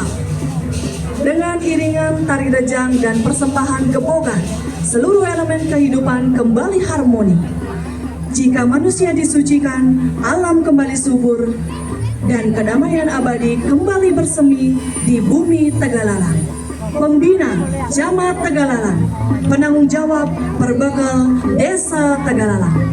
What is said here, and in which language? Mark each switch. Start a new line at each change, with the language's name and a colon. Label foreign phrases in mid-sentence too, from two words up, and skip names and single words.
Indonesian: Dengan iringan tari rejang dan persembahan gebogan, seluruh elemen kehidupan kembali harmoni. Jika manusia disucikan, alam kembali subur, dan kedamaian abadi kembali bersemi di bumi Tegalalang. Pembina Jamat Tegalalang, penanggung jawab Perbekal Desa Tegalalang.